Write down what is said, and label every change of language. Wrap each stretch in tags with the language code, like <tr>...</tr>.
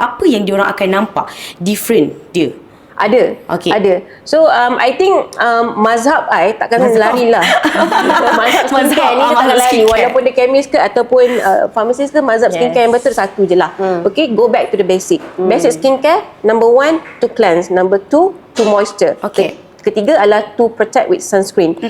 <ms>Apa yang diorang akan nampak different dia? Ada. Okay. Ada. So I think mazhab I takkan lari lah. Mazhab skincare ni takkan lari.</ms> <en>skincare.</en> <ms>Walaupun dia chemist ke ataupun pharmacist ke, mazhab skincare yang betul satu je lah.</ms> <en>Okay, go back to the basic. Basic skincare, number 1 to cleanse, number 2 to moisture. Okay.</en> <ms>Ketiga adalah</ms> <en>to protect with sunscreen.</en>